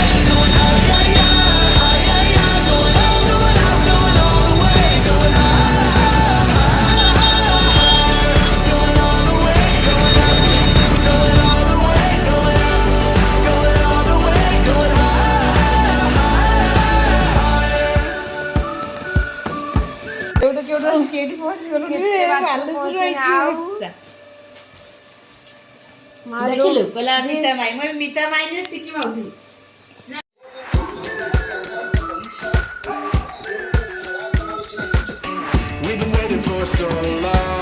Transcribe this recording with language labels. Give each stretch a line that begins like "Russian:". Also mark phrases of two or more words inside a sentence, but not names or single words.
English: Going out, yeah, yeah. Going out, going out, going all the way. Going out, going all the way. Going out, going all the way. Going out, going all the way. Going
Odia: ଦେଖିଲୁ କହିଲା ମିତା ମାଇ ମୁଁ ମିତା ମାଇ ନୁହେଁ ଟିକି ମାଉସୀ।
English: We've been waiting for so long.